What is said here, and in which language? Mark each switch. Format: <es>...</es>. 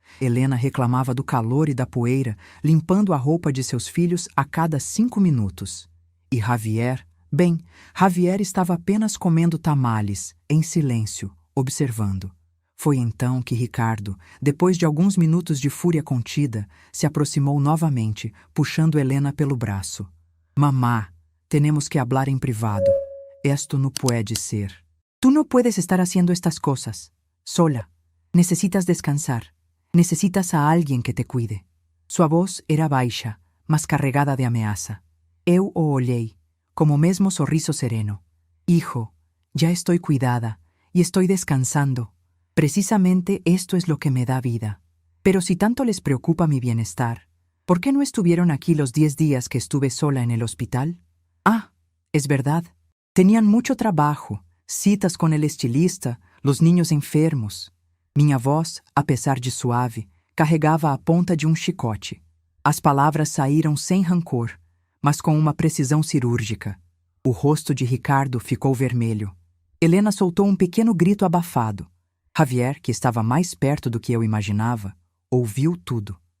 <pt>Helena reclamava do calor e da poeira, limpando a roupa de seus filhos a cada 5 minutos. E Javier, Javier estava apenas comendo tamales, em silêncio, observando. Foi então que Ricardo, depois de alguns minutos de fúria contida, se aproximou novamente, puxando Helena pelo braço.</pt> <es>«Mamá, tenemos que hablar en privado. Esto no puede ser. Tú no puedes estar haciendo estas cosas. Sola. Necesitas descansar. Necesitas a alguien que te cuide».</es> <pt>Sua voz era baixa, mas carregada de ameaça. Eu o olhei, como mesmo sorriso sereno.</pt> <es>«Hijo, ya estoy cuidada y estoy descansando. Precisamente esto es lo que me da vida. Pero si tanto les preocupa mi bienestar, ¿por qué no estuvieron aquí los 10 días que estuve sola en el hospital? Ah, es verdad. Tenían mucho trabajo, citas con el estilista, los niños enfermos.</es> <pt>Minha voz, apesar de suave, carregava a ponta de chicote. As palavras saíram sem rancor, mas com uma precisão cirúrgica. O rosto de Ricardo ficou vermelho. Helena soltou pequeno grito abafado. Javier, que estava mais perto do que eu imaginava, ouviu tudo.</pt>